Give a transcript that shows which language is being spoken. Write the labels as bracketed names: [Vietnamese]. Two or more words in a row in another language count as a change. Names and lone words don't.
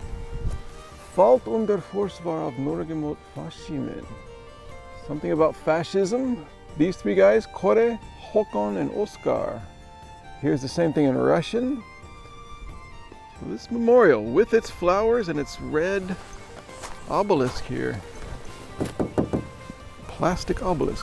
[Norwegian] Falt under forsvar av Norge mot fascismen. [English] Something about fascism. These 3 guys, Kåre, Håkon, and Oskar. Here's the same thing in Russian. This memorial with its flowers and its red obelisk here. Plastic obelisk.